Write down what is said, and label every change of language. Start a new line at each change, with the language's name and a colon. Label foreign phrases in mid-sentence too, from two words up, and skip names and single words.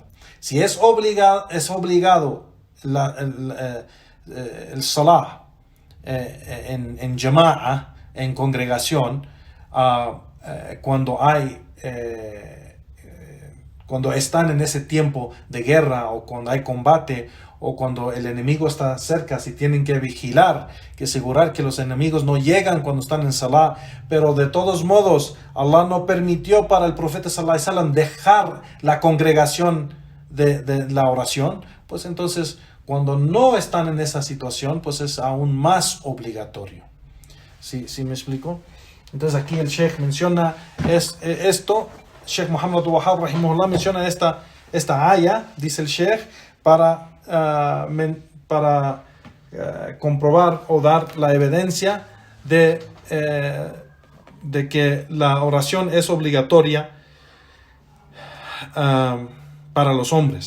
Spanish: Si es obligado el salah en jama'a, en congregación, cuando están en ese tiempo de guerra o cuando hay combate o cuando el enemigo está cerca, si tienen que vigilar, que asegurar que los enemigos no llegan cuando están en salah, pero de todos modos Allah no permitió para el profeta
Arabic: صلى الله عليه وسلم
Spanish: dejar la congregación de la oración, pues entonces cuando no están en esa situación, pues es aún más obligatorio. ¿Sí me explico? Entonces aquí el Sheikh menciona esto. Sheikh Muhammad Wahab rahimahullah menciona esta aya, dice el Sheikh, para comprobar o dar la evidencia de que la oración es obligatoria para los hombres.